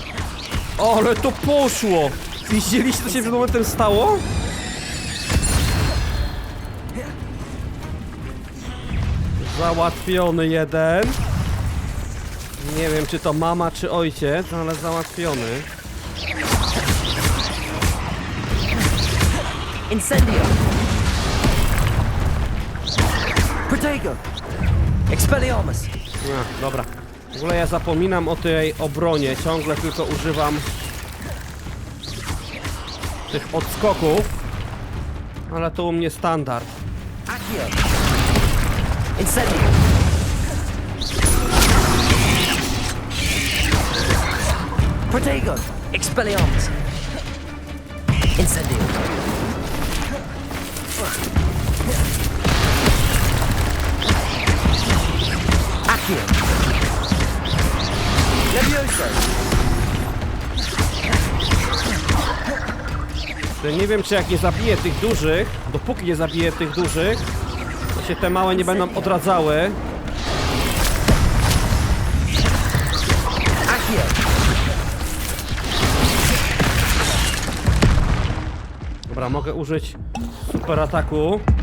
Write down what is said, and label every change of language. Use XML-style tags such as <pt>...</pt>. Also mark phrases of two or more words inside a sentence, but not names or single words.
<pl>Ale to poszło! Widzieliście, co się przed momentem stało? Załatwiony jeden. Nie wiem, czy to mama, czy ojciec, ale załatwiony. Incendio. Protego. Expelliarmus. Dobra. W ogóle ja zapominam o tej obronie. Ciągle tylko używam tych odskoków. Ale to u mnie standard. Accio. Incendio. Protego. Expelliarmus. Incendio. Accio. Levioso. Nie wiem, czy jak nie zabiję tych dużych, dopóki nie zabiję tych dużych, to się te małe nie będą odradzały. Dobra, mogę użyć super ataku.</pl>